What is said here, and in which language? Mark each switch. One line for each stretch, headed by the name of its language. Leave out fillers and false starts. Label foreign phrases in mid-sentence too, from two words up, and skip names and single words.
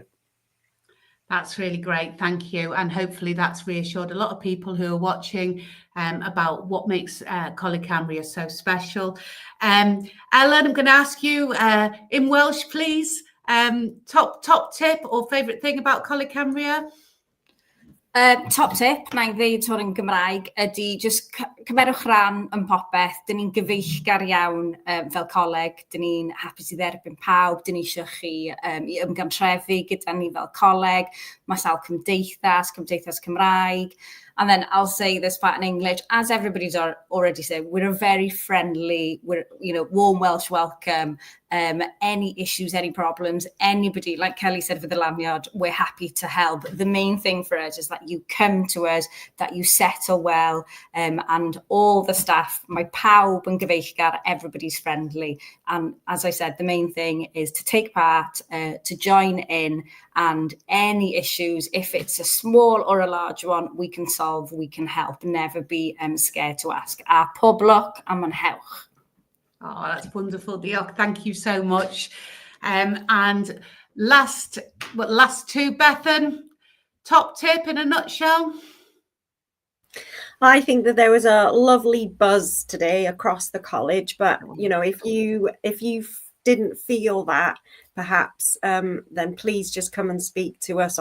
English: That's really great, thank you. And hopefully that's reassured a lot of people who are watching about what makes Coleg Cambria so special. Ellen, I'm going to ask you in Welsh, please. Top tip or favourite thing about Coleg Cambria? Top tip,
Welsh: na I ddeud hwn yn Gymraeg, ydy just cymerwch ran yn popeth. Dyn ni'n gyfeillgar iawn fel coleg. Dyn ni'n hapus i dderbyn pawb. Dyn ni eisiau chi i ymgantrefu gyda ni fel coleg. Mae sawl cymdeithas Cymraeg.
English: And then I'll say this part in English, as everybody's already said, we're a very friendly, warm Welsh welcome. Any issues, any problems, anybody, like Kelly said for the lanyard, we're happy to help. The main thing for us is that you come to us, that you settle well, and all the staff,
Welsh: my pawb yn gyfeillgar,
English: everybody's friendly. And as I said, the main thing is to take part, to join in, and any issues, if it's a small or a large one, we can solve, we can help. Never be scared to ask.
Welsh: A poblwch a mwynhewch.
English: Oh, that's wonderful, Diolch. Thank you so much. And last two, Bethan, top tip in a nutshell? I think that there was a lovely buzz today across the college, but if you didn't feel that, perhaps, then please just come and speak to us.